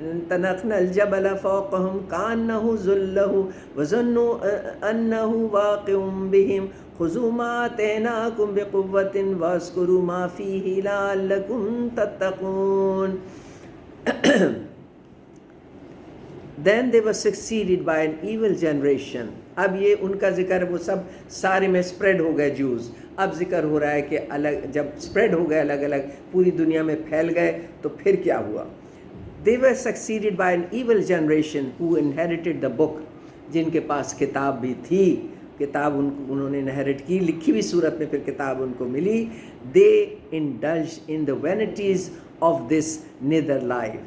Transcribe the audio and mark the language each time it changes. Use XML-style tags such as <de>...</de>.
<ar>تَنَقْنَا الْجَبَلَ فَوْقَهُمْ كَأَنَّهُ ظُلَّةٌ وَظَنُّوا أَنَّهُ واقع بِهِمْ خُذُوا مَا آتَيْنَاكُمْ بِقُوَّةٍ وَاذْكُرُوا مَا فِيهِ لَعَلَّكُمْ تَتَّقُونَ.</ar> <en>Then they were succeeded by an evil generation.</en> <ur>اب یہ ان کا ذکر, وہ سب سارے میں سپریڈ ہو گئے جوز. اب ذکر ہو رہا ہے کہ الگ جب سپریڈ ہو گئے, الگ الگ پوری دنیا میں پھیل گئے, تو پھر کیا ہوا.</ur> <en>They were succeeded by an evil generation who inherited the book.</en> <ur>جن کے پاس کتاب بھی تھی, کتاب انہوں نے انہیرٹ کی, لکھی ہوئی صورت میں پھر کتاب ان کو ملی.</ur> <en>They indulged in the vanities of this nether life.</en>